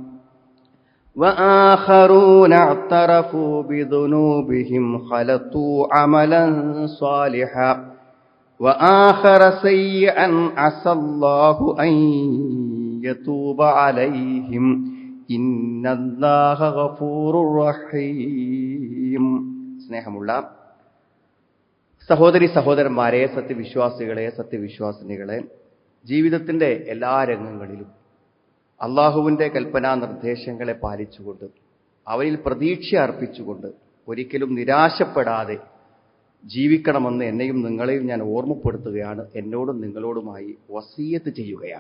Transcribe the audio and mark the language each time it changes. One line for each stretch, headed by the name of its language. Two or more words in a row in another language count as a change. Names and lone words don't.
Arabic: وآخرون اعترفوا بذنوبهم خلطوا عملا صالحا وآخر سيئا عسى الله أن يتوب عليهم إن الله غفور رحيم.
Malayalam: സ്നേഹമുള്ള സഹോദരി സഹോദരന്മാരെ, സത്യവിശ്വാസികളെ സത്യവിശ്വാസിനികളെ, ജീവിതത്തിന്റെ എല്ലാ രംഗങ്ങളിലും അള്ളാഹുവിന്റെ കൽപ്പനാ നിർദ്ദേശങ്ങളെ പാലിച്ചുകൊണ്ട് അവയിൽ പ്രതീക്ഷ അർപ്പിച്ചുകൊണ്ട് ഒരിക്കലും നിരാശപ്പെടാതെ ജീവിക്കണമെന്ന് എന്നെയും നിങ്ങളെയും ഞാൻ ഓർമ്മപ്പെടുത്തുകയാണ്, എന്നോടും നിങ്ങളോടുമായി വസിയത്ത് ചെയ്യുകയാണ്.